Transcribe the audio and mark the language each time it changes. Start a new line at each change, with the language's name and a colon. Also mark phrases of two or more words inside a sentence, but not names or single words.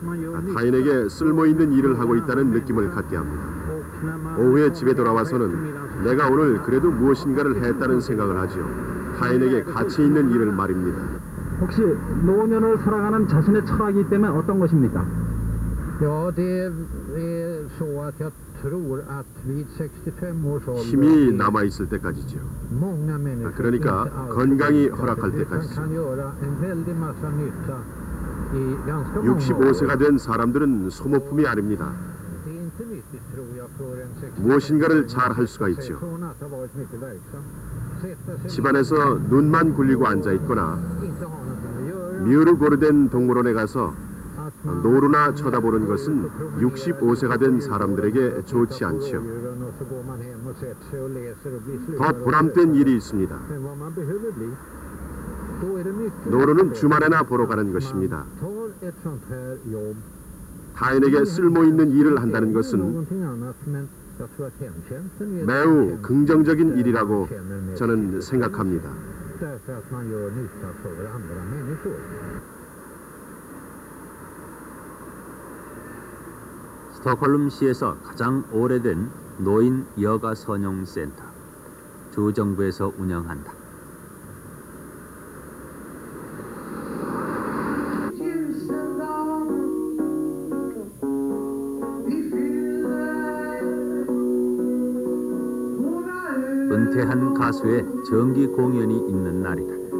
Korean: 타인에게 쓸모있는 일을 하고 있다는 느낌을 갖게 합니다. 오후에 집에 돌아와서는 내가 오늘 그래도 무엇인가를 했다는 생각을 하지요. 타인에게 가치 있는 일을 말입니다. 혹시 노년을 살아가는 자신의 철학이 있다면 어떤 것입니까?
Swedish: Ja, det är så att jag tror att vid 65 års ålder
Korean: 힘이 남아 있을 때까지죠.
Swedish: många människor
Korean: 그러니까
Swedish: inte alltid
Korean: 건강이
Swedish: lyckas,
Korean: 허락할
Swedish: utan
Korean: 때까지죠.
Swedish: kan göra en väldig massa nytta i ganska många år.
Korean: 65세가 된 사람들은 소모품이 아닙니다.
Swedish: Det är inte nyttigt, tror jag, för en 65
Korean: 무엇인가를 잘 할 수가 있죠.
Swedish: från att ha varit mycket verksam, sätta sig
Korean: 집안에서 눈만 굴리고 앉아 있거나
Swedish: inte ha någonting att göra,
Korean: 미으로 고르된 동물원에 가서
Swedish: att man
Korean: 노루나 쳐다보는 것은 65세가 된 사람들에게 좋지 않지요.
Swedish: och så går man hem och sätter sig och läser och blir
Korean: 더
Swedish: sluten.
Korean: 보람된 일이 있습니다.
Swedish: Men vad man behöver bli, då är det mycket
Korean: 노루는 주말에나 보러 가는 것입니다.
Swedish: tar ett sånt här jobb.
Korean: 타인에게 쓸모 있는 일을 한다는 것은
Swedish: någonting annat, men jag tror att hemtjänsten är
Korean: 매우 긍정적인 일이라고 저는 생각합니다.
Swedish: därför att man gör nytta för andra människor.
Korean: 스톡홀름시에서 가장 오래된 노인 여가 선용 센터, 주정부에서 운영한다. 은퇴한 가수의 정기 공연이 있는 날이다.